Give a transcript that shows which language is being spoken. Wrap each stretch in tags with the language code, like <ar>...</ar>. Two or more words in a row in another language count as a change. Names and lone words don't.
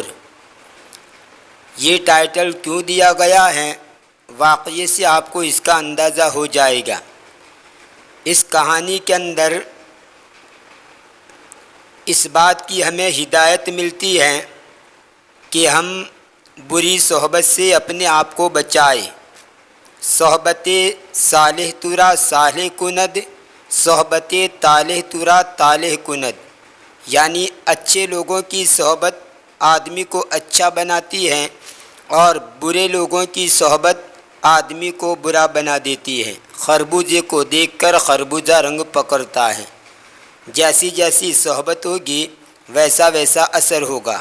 <ur>یہ ٹائٹل کیوں دیا گیا ہے، واقعے سے آپ کو اس کا اندازہ ہو جائے گا۔ اس کہانی کے اندر اس بات کی ہمیں ہدایت ملتی ہے کہ ہم بری صحبت سے اپنے آپ کو بچائیں۔</ur> <fa>صحبت صالح ترا صالح کند، صحبت طالح ترا طالح کند،</fa> <ur>یعنی اچھے لوگوں کی صحبت آدمی کو اچھا بناتی ہے اور برے لوگوں کی صحبت آدمی کو برا بنا دیتی ہے۔ خربوزے کو دیکھ کر خربوزہ رنگ پکڑتا ہے، جیسی جیسی صحبت ہوگی ویسا ویسا اثر ہوگا۔</ur>